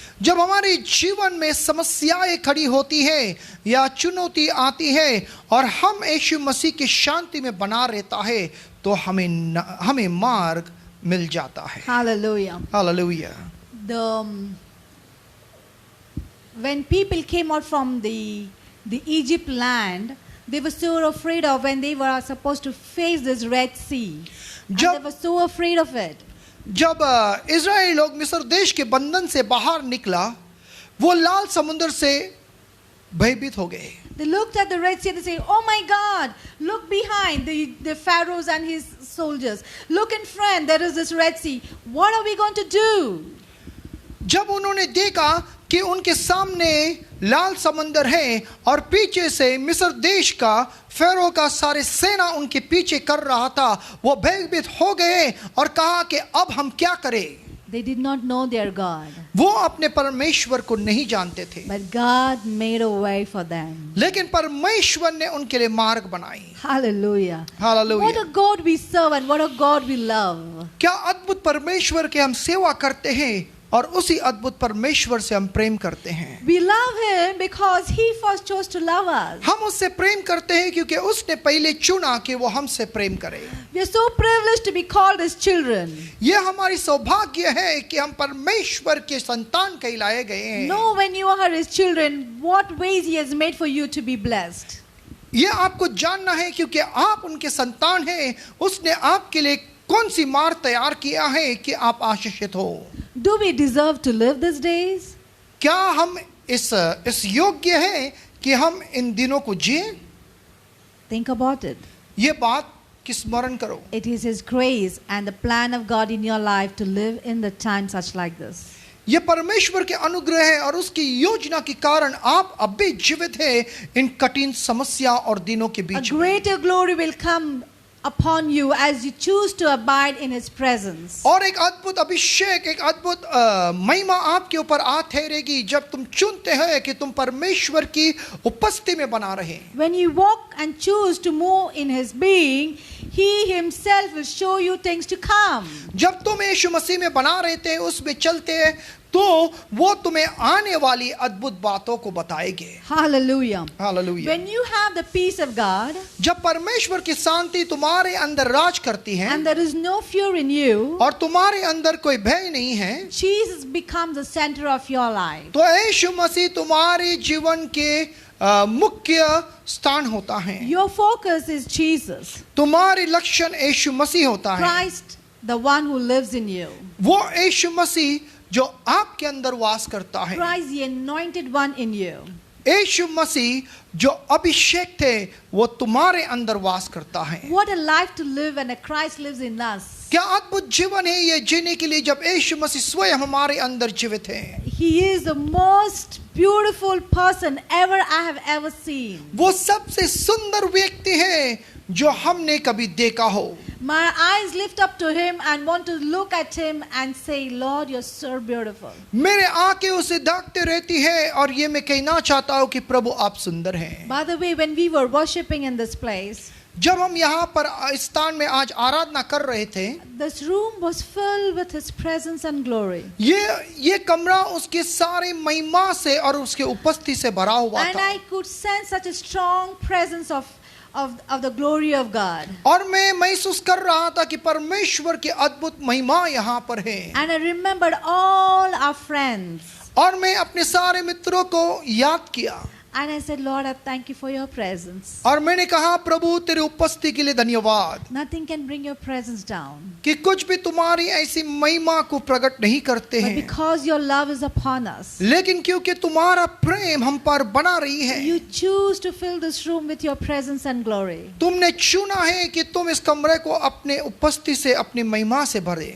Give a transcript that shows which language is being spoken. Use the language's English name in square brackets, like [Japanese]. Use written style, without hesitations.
[Hindi] जब हमारे जीवन में समस्याएं खड़ी होती है या चुनौती आती है और हम यीशु मसीह की शांति में बना रहता है तो हमें मार्ग मिल जाता है। [English] Hallelujah. [Hindi] Hallelujah. [English] When people came out from the Egypt land, they were so afraid of when they were supposed to face this Red Sea. And they were so afraid of it. [Hindi] जब Israeli लोग मिस्र देश के बंधन से बाहर निकला वो लाल समुद्र से भयभीत हो गए। [English] They looked at the Red Sea and they say, "Oh my God, look behind the Pharaohs and his soldiers. Look in front, there is this Red Sea. What are we going to do?" [Hindi] जब उन्होंने देखा कि उनके सामने लाल समंदर है और पीछे से मिस्र देश का फेरो का सारे सेना उनके पीछे कर रहा था, वो भयभीत हो गए और कहा कि अब हम क्या करें। [English] They did not know their God. [Hindi] वो अपने परमेश्वर को नहीं जानते थे, [English] But God made a way for them. [Hindi] लेकिन परमेश्वर ने उनके लिए मार्ग बनाई। [English] Hallelujah. [Hindi] Hallelujah. [English] What a God we serve and what a God we love. [Hindi] क्या अद्भुत परमेश्वर के हम सेवा करते हैं और उसी अद्भुत परमेश्वर से हम प्रेम करते हैं। [English] We love Him because He first chose to love us. [Hindi] हम उससे प्रेम करते हैं क्योंकि उसने पहले चुना कि वो हमसे प्रेम करे। [English] We are so privileged to be called His children. [Hindi] ये हमारी सौभाग्य है कि हम परमेश्वर के संतान कहलाए गए हैं। [English] Know when you are His children, what ways He has made for you to be blessed. [Hindi] ये आपको जानना है क्योंकि आप उनके संतान हैं, उसने आपके लिए कौन सी मार्ग तैयार किया है कि आप आशीषित हो। [English] Do we deserve to live these days? [Hindi] क्या हम इस योग्य है कि हम इन दिनों को जिए? [English] Think about it. [Hindi] ये बात की स्मरण करो। [English] It is His grace and the plan of God in your life to live in the time such like this. [Hindi] ये परमेश्वर के अनुग्रह है और उसकी योजना के कारण आप अब भी जीवित हैं इन कठिन समस्या और दिनों के [English] A [Hindi] beach. [English] greater glory will come upon you as you choose to abide in His presence. [Hindi] और एक अद्भुत अभिषेक, एक अद्भुत महिमा आपके ऊपर आ ठहरेगी जब तुम चुनते हैं कि तुम परमेश्वर की उपस्थिति में बना रहे. [English] When you walk and choose to move in His being, He Himself will show you things to come. [Hindi] जब तुम यीशु मसीह में बना रहते हैं, उसमें चलते हैं, तो वो तुम्हें आने वाली अद्भुत बातों को बताएंगे. [English] Hallelujah. [Hindi] Hallelujah. [English] When you have the peace of God [Hindi] जब परमेश्वर की शांति तुम्हारे अंदर राज करती है [English] and there is no fear in you, [Hindi] और तुम्हारे अंदर कोई भय नहीं है, [English] Jesus becomes the center of your life. [Hindi] तो यीशु मसीह तुम्हारे जीवन के मुख्य स्थान होता है. [English] Your focus is Jesus, [Hindi] तुम्हारी लक्षण यीशु मसीह होता है. [English] Christ, the one who lives in you. [Hindi] वो यीशु मसीह जो आपके अंदर वास करता है. [English] Christ, the anointed one in you. [Hindi] यीशु मसीह जो अभिषेक थे वो तुम्हारे अंदर वास करता है. [English] What a life to live when a Christ lives in us. [Hindi] क्या अद्भुत जीवन है ये जीने के लिए जब यीशु मसीह स्वयं हमारे अंदर जीवित है. [English] He is the most beautiful person ever I have ever seen. [Hindi] वो सबसे सुंदर व्यक्ति है जो हमने कभी देखा हो. [English] My eyes lift up to Him and want to look at Him and say, Lord, you're so beautiful. [Hindi] मेरे आंखें उसे देखते रहती है और ये मैं कहना चाहता हूँ कि प्रभु आप सुंदर हैं. [English] By the way, when we were worshiping in this place, [Hindi] जब हम यहाँ पर इस स्थान में आज आराधना कर रहे थे, [English] this room was filled with His presence and glory. [Hindi] ये कमरा उसके सारे महिमा से और उसके उपस्थिति से भरा हुआ [English] And [Hindi] था. [English] I could sense such a strong presence of the glory of God. [Hindi] और मैं महसूस कर रहा था कि परमेश्वर की अद्भुत महिमा यहाँ पर है. [English] And I remembered all our friends. [Hindi] और मैं अपने सारे मित्रों को याद किया. [English] And I said, Lord, I thank you for your presence. [Hindi] और मैंने कहा प्रभु तेरे उपस्थिति के लिए धन्यवाद [English] Nothing can bring your presence down. [Hindi] कि कुछ भी तुम्हारी ऐसी महिमा को प्रकट नहीं करते [English] But [Hindi] हैं, [English] because your love is upon us, [Hindi] लेकिन क्योंकि तुम्हारा प्रेम हम पर बना रही है, [English] you choose to fill this room with your presence and glory. [Hindi] तुमने चुना है कि तुम इस कमरे को अपने उपस्थिति से, अपनी महिमा से भरे,